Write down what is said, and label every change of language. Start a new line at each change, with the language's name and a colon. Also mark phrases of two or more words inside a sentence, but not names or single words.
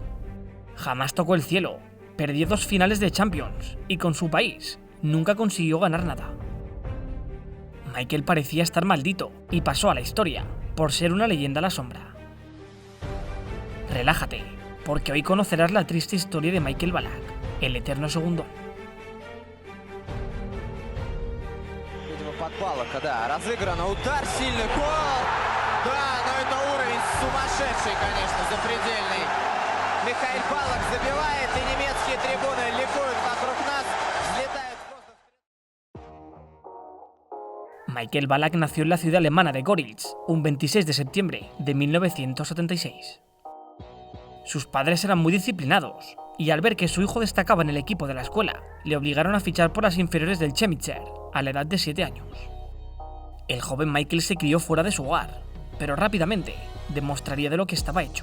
Spanish: Jamás tocó el cielo, perdió 2 finales de Champions, y con su país nunca consiguió ganar nada. Michael parecía estar maldito y pasó a la historia por ser una leyenda a la sombra. Relájate, porque hoy conocerás la triste historia de Michael Ballack, el eterno segundón.
Russian: Под Балака, да, разыграно, удар, сильный гол. Да, но это уровень сумасшедший, конечно, запредельный. Михаил Балак забивает, и немецкие трибуны ликуют вокруг нас, взлетают в воздух.
Spanish: Michael Ballack nació en la ciudad alemana de Görlitz un 26 de septiembre de 1976. Sus padres eran muy disciplinados, y al ver que su hijo destacaba en el equipo de la escuela, le obligaron a fichar por las inferiores del Chemnitzer a la edad de 7 años. El joven Michael se crió fuera de su hogar, pero rápidamente demostraría de lo que estaba hecho.